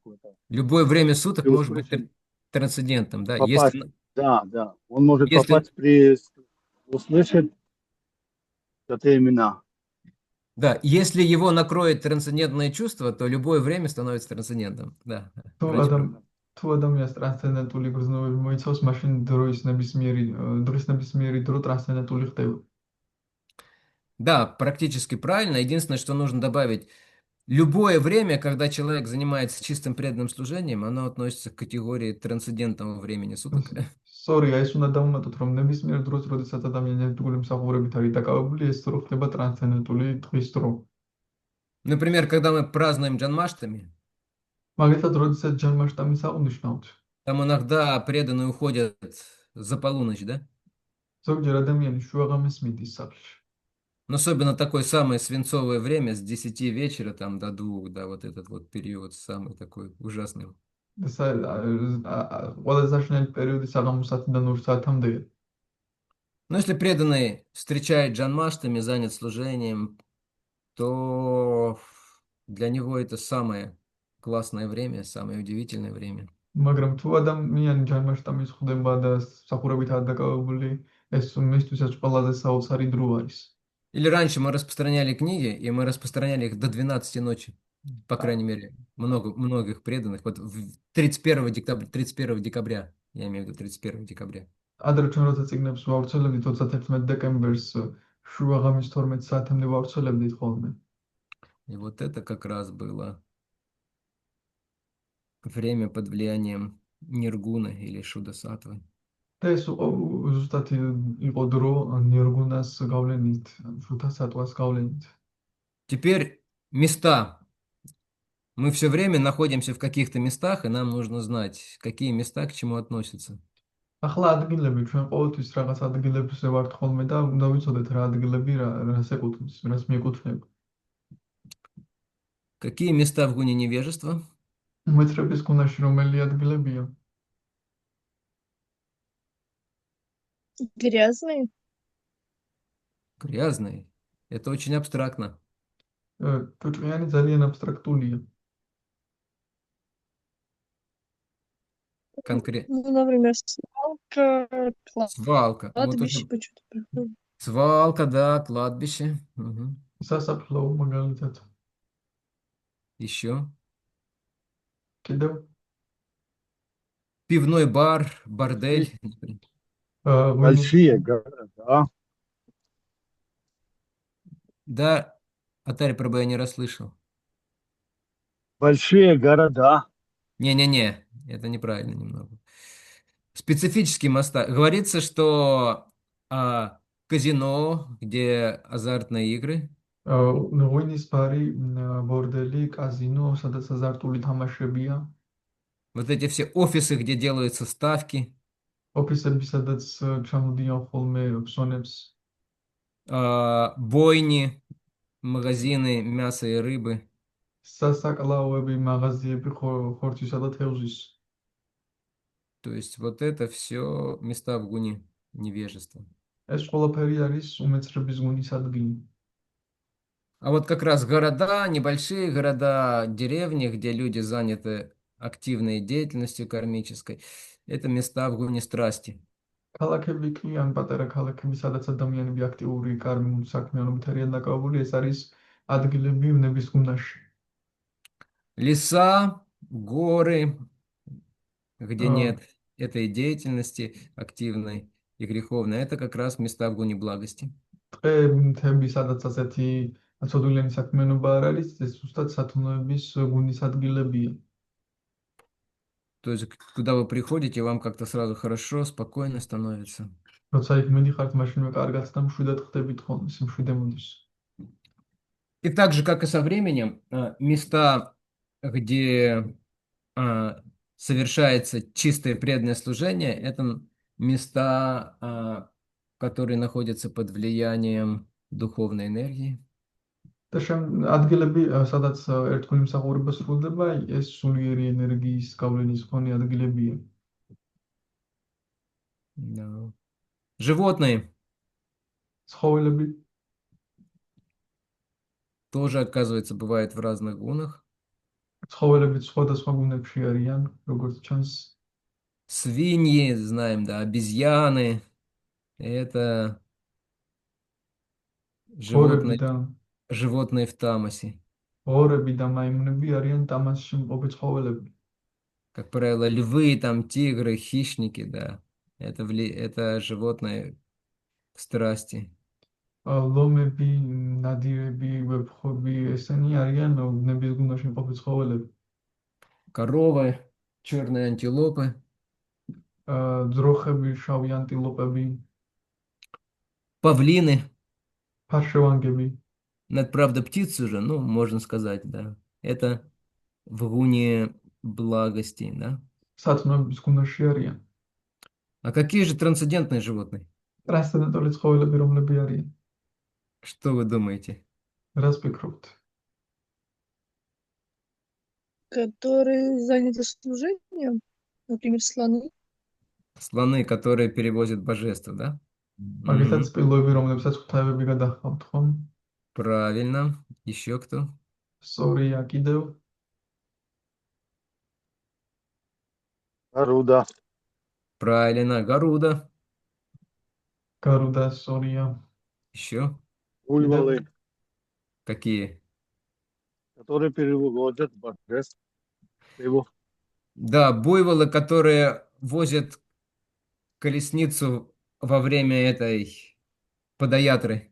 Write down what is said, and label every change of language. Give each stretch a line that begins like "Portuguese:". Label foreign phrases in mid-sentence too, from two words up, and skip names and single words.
Russian: Любое время суток При может быть услышании трансцендентом, да. попасть, да. Он может если, попасть при услышать это имена. да, если его накроет трансцендентное чувство, то любое время становится трансцендентом. Да,
Georgian: თუ
Russian: врач прав.
Georgian: თუ ადამიანს ტრანსცენდენტული გრძნობები მოიცავს, მაშინ დროის ნებისმიერი დრო ტრანსცენდენტული ხდება.
Russian: Да, практически правильно. Единственное, что нужно добавить, любое время, когда человек занимается чистым преданным служением, оно относится к категории трансцендентного времени суток.
Georgian: სწორია, ეს უნდა დავუმატოთ, რომ ნებისმიერ დროს, როდესაც ადამიანი ერთგული მსახურებით არის დაკავებული, ეს დრო ხდება ტრანსცენდენტული დღის დრო.
Russian: Например, когда мы празднуем Джанмаштами,
Georgian: მაგალითად, როდესაც ჯანმაშტამის აღნიშნავთ,
Russian: там иногда преданные уходят за полуночь, да?
Georgian: ზოგჯერ ადამიანი შუაღამეს მიდის სახლში.
Russian: Но особенно такое самое свинцовое время с 10 вечера там до 2, да, вот этот вот период самый такой ужасный.
Georgian: ყველაზე საშინელი პერიოდი საღამოს 10-დან 2 საათამდეა.
Russian: Но если преданный встречает Джанмаштами, занят служением, то для него это самое классное время, самое удивительное время.
Georgian: მაგრამ თუ ადამიანი ჯანმაშტამის ხდება და მსახურებით არის დაკავებული, ეს მისთვისაც ყველაზე საოცარი дро არის.
Russian: Или раньше мы распространяли книги, и мы распространяли их до 12 ночи. По крайней мере, многих преданных. Вот 31 декабря, я имею в виду 31 декабря.
Georgian: ადრე ჩვენ როცა წიგნებს ვავრცელებდით 31 დეკემბერს შუაღამის 12 საათამდე ვავრცელებდით ხოლმე.
Russian: И вот это как раз было время под влиянием Ниргуна или Шудасатвы.
Georgian: და ეს ზუსტად იყო დრო ნირგუნას გავლენით, შუთასატვას გავლენით.
Russian: Теперь места. Мы все время находимся в каких-то местах, и нам нужно знать, какие места к чему относятся.
Georgian: ახლა ადგილები ჩვენ ყოველთვის რაღაც ადგილებზე ვართ ხოლმე და უნდა ვიცოდეთ რა ადგილები რას ეკუთვნის, რას მიეკუთვნება.
Russian: Какие места в гуне невежества?
Georgian: უმეცრების გუნაში რომელი ადგილებია?
Russian: Грязные. Грязные. Это очень абстрактно.
Georgian: ჭუჭყიანი ძალიან აბსტრაქტულია.
Russian: Конкретно. Ну, например, свалка, Свалка. Вот кладбище, уже. почему-то проходит. Свалка, да, кладбище. Мгм.
Georgian: სასაფლაო მაგალითად.
Russian: Еще.
Georgian: კიდევ
Russian: Пивной бар, бордель.
Georgian: ღვინის
Russian: Большие города. Да, Атари Прабhu я не расслышал. Большие города. Не-не-не, это неправильно немного. Специфические места. Говорится, что казино, где азартные игры,
Georgian: ღვინის ბარი, ბორდელი, კაზინო, სადაც აზარტული თამაშებია,
Russian: вот эти все офисы, где делаются ставки,
Georgian: ოფისები, სადაც ჩამოდიან ხოლმე ფსონებს,
Russian: бойни, магазины мяса и рыбы.
Georgian: სასაკლაოები, მაღაზიები ხორცისა და თევზის.
Russian: То есть вот это все места в гуне невежества.
Georgian: ეს ყველაფერი არის უმეცრების გუნის ადგილი.
Russian: А вот как раз города, небольшие города, деревни, где люди заняты активной деятельностью кармической, это места в гуне страсти.
Georgian: ქალაქები კი ან პატარა ქალაქები, სადაც ადამიანები აქტიური კარმულ საქმიანობით არიან დაკავებული, ეს არის ადგილები ვნების გუნდაში.
Russian: Леса, горы, где აა, нет этой деятельности активной и греховной, это как раз места в гуне благости.
Georgian: ტყეები, მთები, სადაც ასეთი ცოდვილიანი საქმიანობა არ არის, ეს ზუსტად სათნოების გუნის ადგილებია.
Russian: То есть, куда вы приходите, вам как-то сразу хорошо, спокойно становится.
Georgian: როცა იქ მიდიხართ, მაშინვე კარგად და მშვიდად ხდებით ხოლმე, სიმშვიდე მოდის.
Russian: И так же, как и со временем, места, где совершается чистое преданное служение, это места, которые находятся под влиянием духовной энергии.
Georgian: და ადგილები, სადაც ერთგული მსახურება სრულდება, ეს სულიერი ენერგიის გავლენის მქონე ადგილებია.
Russian: Да. Животные
Georgian: ცხოველები
Russian: тоже, оказывается, бывают в разных гунах.
Georgian: ცხოველები სხვადასხვა გუნებში არიან, როგორც ჩანს.
Russian: Свиньи, знаем, да, обезьяны. Это
Georgian: ორები
Russian: животные,
Georgian: და
Russian: животные в тамасе.
Georgian: ორები და მაიმუნები арიან тамасში მყოფი ცხოველები.
Russian: Как правило, львы, там, тигры, хищники, да. Это животные в страсти.
Georgian: ლომები, ნადირები, ვეფხვები, ესენი არიან ვნების გუნდაში მყოფი ცხოველები.
Russian: Коровы, черные антилопы.
Georgian: ძროხები, შავი ანტილოპები,
Russian: Павлины.
Georgian: ფარშევანგები.
Russian: Ну, это, правда, птицы уже, ну, можно сказать, да. Это в гуне благости, да.
Georgian: სათნოების გუნდაში არიან.
Russian: А какие же трансцендентные животные?
Georgian: ტრანსცენდენტული ცხოველები რომლები არიან?
Russian: Что вы думаете?
Georgian: რას ფიქრობთ?
Russian: Которые заняты служением, например, слоны. Слоны, которые перевозят божество, да?
Georgian: მაგალითად, სპილოები, რომლებსაც ღვთაებები გადაჰყავთ, ხომ?
Russian: Правильно. Еще кто?
Georgian: სწორია, კიდევ
Russian: Гаруда. Правильно. Гаруда.
Georgian: გარუდა, სწორია.
Russian: Еще Буйволы, какие? которые переводят божество. Его. Да, буйволы, которые возят колесницу во время этой подаятры.